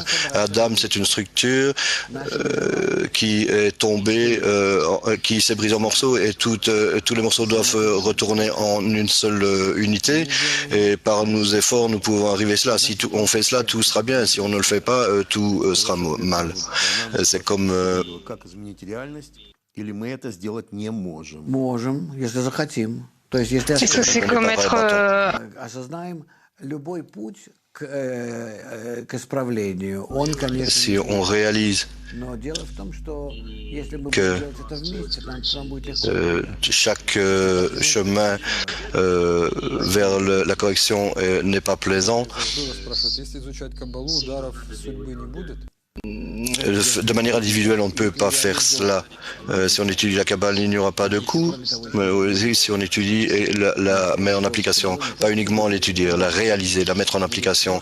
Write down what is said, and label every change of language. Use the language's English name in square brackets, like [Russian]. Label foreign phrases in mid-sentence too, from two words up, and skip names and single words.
[French] Adam, c'est une structure qui est tombée, qui s'est brisée en morceaux et tous les morceaux doivent retourner en une seule unité. Et par nos efforts, nous pouvons arriver à cela. Si on fait cela, tout sera bien. Si on ne le fait pas, tout sera mal. C'est comme... [Russian] Можем, если захотим. То есть, если [French] Est-ce que c'est comme être... [Russian] осознаем любой путь к исправлению, он, конечно... [French] Si on réalise [Russian] Но дело в том, что если мы [French] que [Russian] будем делать это вместе, нам потом будет легко. [French] chaque chemin vers la correction n'est pas plaisant. De manière individuelle, on ne peut pas faire cela. Si on étudie la Kabbale, il n'y aura pas de coup. Mais aussi, si on étudie et la met en application, pas uniquement l'étudier, la réaliser, la mettre en application.